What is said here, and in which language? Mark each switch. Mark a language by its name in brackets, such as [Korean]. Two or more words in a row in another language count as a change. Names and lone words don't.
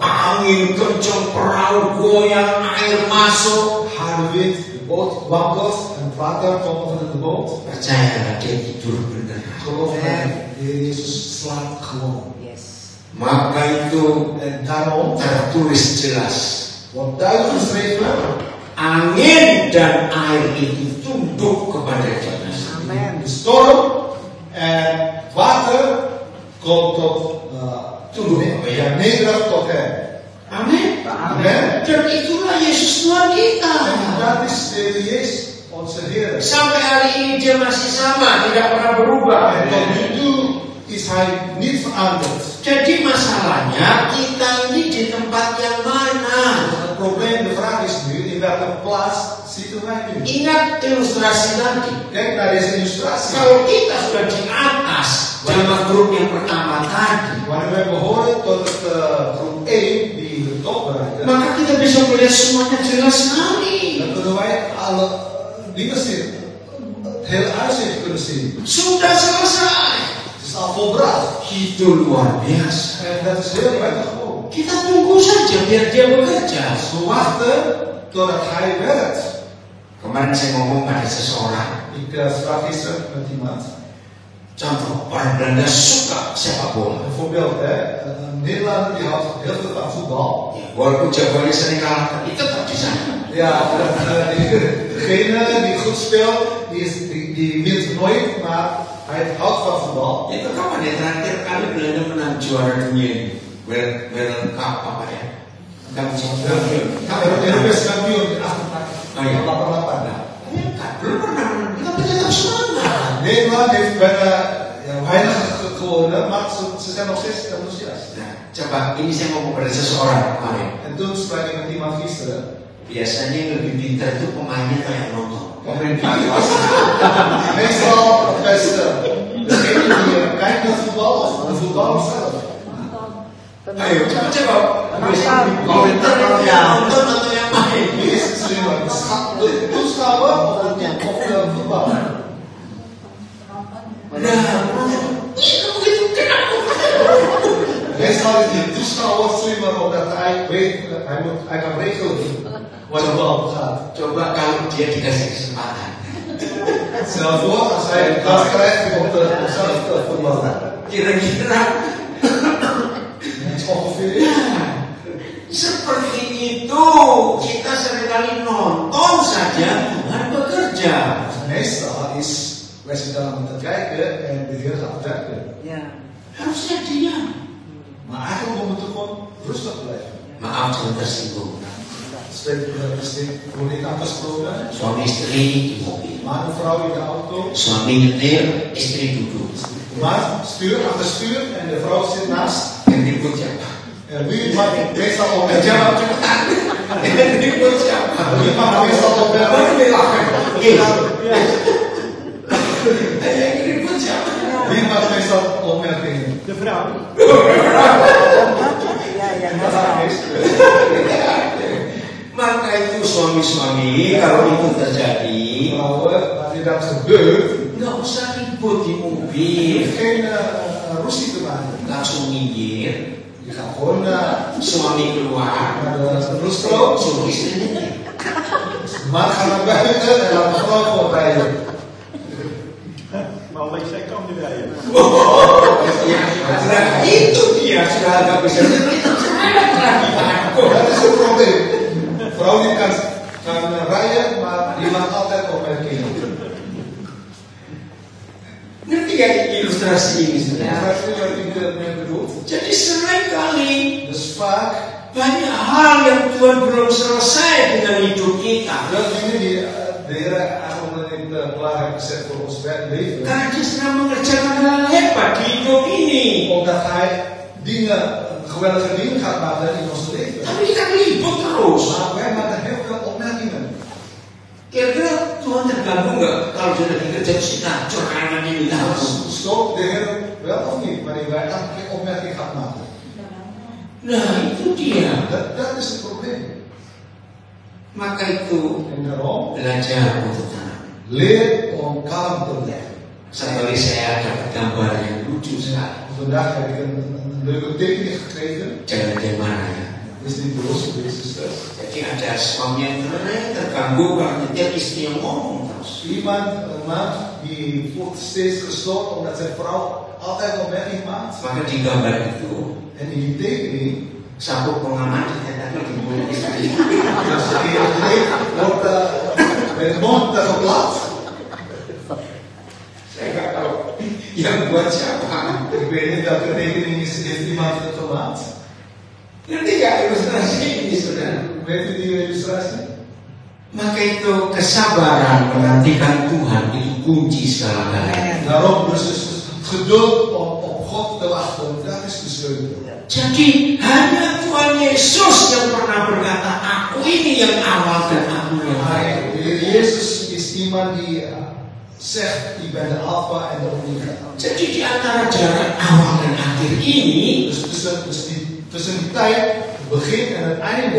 [Indonesian] Angin kencang, perahu goyang, air masuk. [Dutch] Harde wind, de boot wankelt en het water komt over de boot. [Indonesian] Percayalah dia tidur benar. [Dutch] Geloof mij, de Heer Jezus slaapt gewoon. Yes. [Indonesian] Maka itu [Dutch] En daarom [Indonesian] tertulis jelas. [Dutch] wordt duidelijk geschreven, [Indonesian] Angin dan air itu tunduk kepada dia. Amen. [Dutch] de storm en water komt tot nederig tot hem. [Indonesian] Amin. [Dutch] Amen. [Indonesian] Dan itulah Yesus Tuhan kita. [Dutch] En dat is de Heer Jezus, onze Heer. [Indonesian] Sampai hari ini dia masih sama, tidak pernah berubah. [Dutch] En tot nu toe is hij niet veranderd. [Indonesian] Jadi masalahnya kita ini di tempat yang mana? [Dutch] Het probleem, de vraag is nu, in welke plaats zitten vergelijking. [Indonesian] Ingat ilustrasi tadi. [Dutch] Kijk naar deze illustratie. [Indonesian] Kalau kita sudah di atas dalam grup yang pertama tadi, [Dutch] Wanneer wij behoren tot het groep 1 die de top bereikt, [Indonesian] maka kita bisa melihat semuanya jelas sekali. [Dutch] dan kunnen wij alle dingen zien. Het hele uitzicht kunnen zien. [Indonesian] Sudah selesai. [Dutch] Het is al volbracht. [Indonesian] Itu luar biasa. [Dutch] En dat is heel buitengewoon. [Indonesian] Kita tunggu saja biar dia bekerja. [Dutch] We wachten totdat hij werkt. [Indonesian] Kemarin saya ngomong pada seseorang. [Dutch] Ik sprak gisteren met iemand. [Indonesian] Contoh, orang Belanda suka sepak bola. [Dutch] Bijvoorbeeld, een Nederlander die houdt heel veel van voetbal. [Indonesian] Ya, walaupun jagoannya sering kalah, tapi tetap di sana. [Dutch] Ja, degene die goed speelt, die wint nooit, maar hij houdt van voetbal. [Indonesian] Itu kapan ya terakhir kali Belanda menang juara dunia ini? World Cup apa ya? [Dutch] Europees kampioen in 88. Oh ja. 88. [Indonesian] Belum pernah menang, tapi tetap semangat. [Dutch] Nederland heeft bijna weinig gewonnen, maar ze zijn nog steeds enthousiast. [Indonesian] Nah, coba ini saya ngomong pada seseorang kemarin. [Dutch] En toen sprak ik met iemand gisteren. [Indonesian] Biasanya yang lebih pintar itu pemainnya atau yang nonton. [Dutch] Meestal het beste. Degene die kijkt naar voetbal of de voetballer zelf. [Indonesian] Ayo, coba komentar kalau yang nonton atau yang main. [Dutch] Wie is het slimmer? De toeschouwer of de voetballer? Meestal is de toeschouwer slimmer omdat hij weet, hij kan regelen wat de bal gaat. [Indonesian] Coba kalau dia dikasih kesempatan. [Dutch] Stel voor als hij een kans krijgt om zelf te voetballen. [Indonesian] Kira-kira [Dutch] Ongeveer. [Indonesian] seperti itu kita seringkali nonton saja Tuhan bekerja. [Dutch] Meestal is wij zitten aan te kijken en de Heer gaat werken. [Indonesian] Ya. Harusnya diam. [Dutch] Maar eigenlijk we moeten gewoon rustig blijven. [Indonesian] Maaf jangan tersinggung. [Dutch] Steek wordt niet aangesproken. [Indonesian] Suami istri di mobil, [Dutch] Maar een vrouw in de auto. [Indonesian] suami nyetir, istri duduk. [Dutch] Maar stuur achter stuur en de vrouw zit naast. [Indonesian] Yang ribut siapa? [Dutch] En wie maakt meestal op de [Indonesian] Jawab cepetan. Yang ribut siapa? [Dutch] Wie maakt meestal op de [Indonesian] Baru bilang. Yang ribut siapa? [Dutch] Wie maakt meestal opmerkingen? De vrouw. [Indonesian] Ya, ya. [Dutch] Dat gaat meestal. [Indonesian] Maka itu suami-suami kalau itu terjadi, [Dutch] Vrouwen, wanneer dat gebeurt, [Indonesian] nggak usah ribut di mobil, [Dutch] geen ruzie te maken. [Indonesian] langsung minggir. [Dutch] Je gaat gewoon [Indonesian] Suami keluar, [Dutch] naar de rustro. [Indonesian] suruh istri nyetir. [Dutch] Man gaat naar buiten en laat de vrouw gewoon rijden. Maar alleen zij kan niet rijden. [Indonesian] Nah itu dia sudah nggak bisa nyetir. Lagi takut. [Dutch] Dat is het probleem. Vrouw die kan rijden, maar die maakt altijd opmerkingen. [Indonesian] Ngerti gak ilustrasi ini sebenarnya? [Dutch] Begrijp je wat ik ermee bedoel? [Indonesian] Jadi seringkali [Dutch] Dus vaak, [Indonesian] banyak hal yang Tuhan belum selesai dengan hidup kita. [Dutch] veel dingen die de Heer eigenlijk nog niet klaar heeft gezet voor ons leven. [Indonesian] Karena dia sedang mengerjakan hal hebat di hidup ini. [Dutch] Omdat Hij dingen, geweldige dingen gaat maken in ons leven. [Indonesian] Tapi kita ribut terus. [Dutch] Maar wij maken heel veel opmerkingen. [Indonesian] Kira-kira Tuhan terganggu nggak kalau dia lagi kerja terus kita curhangan ini terus? [Dutch] Stopt de Heer wel of niet, wanneer wij elke opmerking gaan maken. [Indonesian] Nah itu dia. [Dutch] Dat is het probleem. [Indonesian] Maka itu [Dutch] En daarom, [Indonesian] belajar untuk tenang. [Dutch] leer om kalm te blijven. [Indonesian] Satu kali saya dapat gambar yang lucu sekali. [Dutch] Vandaag heb ik een leuke tekening gekregen. [Indonesian] Jangan dia marah ya. [Dutch] Dat is niet boos op deze zusters. [Indonesian] Jadi ada suami yang terganggu kalau nyetir istri yang ngomong terus. [Dutch] Iemand, een man, die voelt steeds gestoord omdat zijn vrouw altijd opmerking maakt. [Indonesian] Maka di gambar itu [Dutch] En in die tekening, [Indonesian] sabuk pengaman ternyata lagi mulut istri. [Dutch] dus die wordt met de mond geplaatst. [Indonesian] Saya nggak tahu yang buat siapa. [Dutch] Ik weet niet welke tekening heeft iemand het gemaakt. [Indonesian] Ngerti nggak ilustrasi ini saudara? [Dutch] Weet u die illustratie? [Indonesian] Maka itu kesabaran menantikan Tuhan itu kunci segala-galanya. [Dutch] Daarom dus het geduld om op God te wachten, dat is de sleutel. [Indonesian] Jadi hanya Tuhan Yesus yang pernah berkata, aku ini yang awal dan aku yang akhir. [Dutch] De Heer Jezus is iemand die zegt, ik ben de Alpha en de Omega. [Indonesian] Jadi di antara jarak awal dan akhir ini, [Dutch] Tussen die tijd, het begin en het einde,